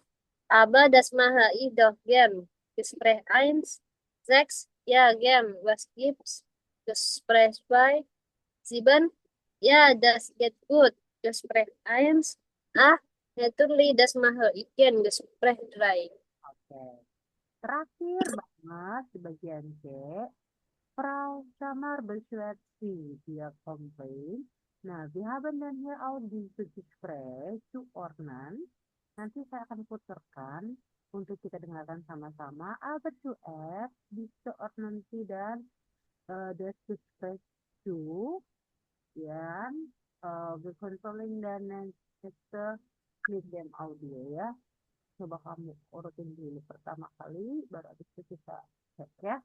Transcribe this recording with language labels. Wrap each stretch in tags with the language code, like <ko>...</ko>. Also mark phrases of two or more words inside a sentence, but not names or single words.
<de>Aber das mache ich doch gern. Gespräch 1. 6. Ja, gern. Was gibt's? Gespräch 2. 7. Ja, das geht gut. Gespräch 1. 8. Natürlich, das mache ich gern. Gespräch 3.</de> <id>Oke. Terakhir banget di bagian C.</id> <de>Frau Samar beschwert sie,</de> <id>dia komplain. Nah,</id> <de>wir haben dann hier auch diese Gespräch zuordnen.</de> <id>Nanti saya akan putarkan untuk kita dengarkan sama-sama.</id> <de>Aber zuerst diese ordnen Sie dan das Gespräch zu. Dan wir controlling dan nächste mit dem audio ya.</de> <id>Coba kamu urutin dulu pertama kali, baru habis itu kita cek ya.</id>